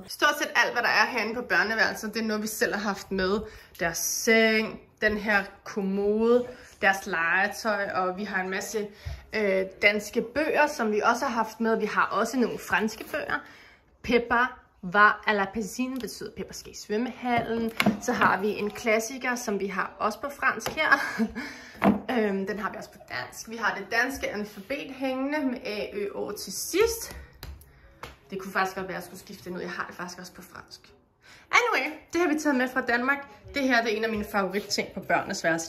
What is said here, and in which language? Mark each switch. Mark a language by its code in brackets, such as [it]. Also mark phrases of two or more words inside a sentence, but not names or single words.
[da] Stort set alt, hvad der er herinde på børneværelset, det er noget, vi selv har haft med. Deres seng, den her kommode, deres legetøj, og vi har en masse danske bøger, som vi også har haft med. Vi har også nogle franske bøger. [fr] Peppa var à la piscine, [da] betyder Peppa skal i svømmehallen. Så har vi en klassiker, som vi har også på fransk her. Den har vi også på dansk. Vi har det danske alfabet hængende med A, Ø, Å til sidst. Det kunne faktisk godt være, at jeg skulle skifte den ud. Jeg har det faktisk også på fransk. Anyway, det har vi taget med fra Danmark. Det her det er en af mine favoritting på børnenes værelse.